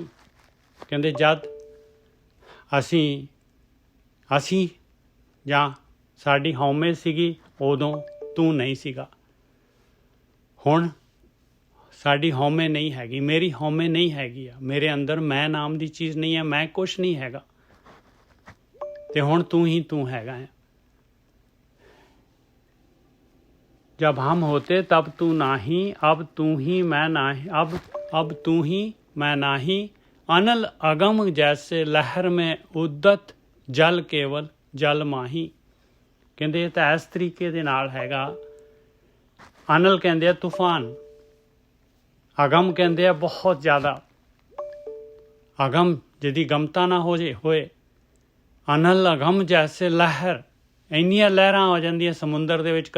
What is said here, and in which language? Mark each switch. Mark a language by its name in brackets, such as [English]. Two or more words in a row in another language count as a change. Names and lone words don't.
[Punjabi] ਕਹਿੰਦੇ ਜਦ ਅਸੀਂ ਜਾਂ ਸਾਡੀ ਹਉਮੈ ਸੀਗੀ ਉਦੋਂ ਤੂੰ ਨਹੀਂ ਸੀਗਾ। ਹੁਣ ਸਾਡੀ ਹਉਮੈ ਨਹੀਂ ਹੈਗੀ, ਮੇਰੀ ਹਉਮੈ ਨਹੀਂ ਹੈਗੀ ਆ, ਮੇਰੇ ਅੰਦਰ ਮੈਂ ਨਾਮ ਦੀ ਚੀਜ਼ ਨਹੀਂ ਹੈ, ਮੈਂ ਕੁਛ ਨਹੀਂ ਹੈਗਾ, ਅਤੇ ਹੁਣ ਤੂੰ ਹੀ ਤੂੰ ਹੈਗਾ ਹੈ। [Hindi] जब हम होते तब तू नाही, अब तू ही मैं नाही, अब तू ही मैं नाही। अनल अगम जैसे लहर में उद्दत जल केवल जल माही। [Punjabi] ਕਹਿੰਦੇ ਇਹ ਤਾਂ ਇਸ ਤਰੀਕੇ ਦੇ ਨਾਲ ਹੈਗਾ। ਅਨਲ ਕਹਿੰਦੇ ਆ ਤੂਫਾਨ, ਅਗਮ ਕਹਿੰਦੇ ਆ ਬਹੁਤ ਜ਼ਿਆਦਾ। ਅਗਮ ਜਿਹਦੀ ਗਮਤਾ ਨਾ ਹੋਏ। [Hindi] अनल अगम जैसे लहर, [Punjabi] ਇੰਨੀਆਂ ਲਹਿਰਾਂ ਆ ਜਾਂਦੀਆਂ ਸਮੁੰਦਰ ਦੇ ਵਿੱਚ।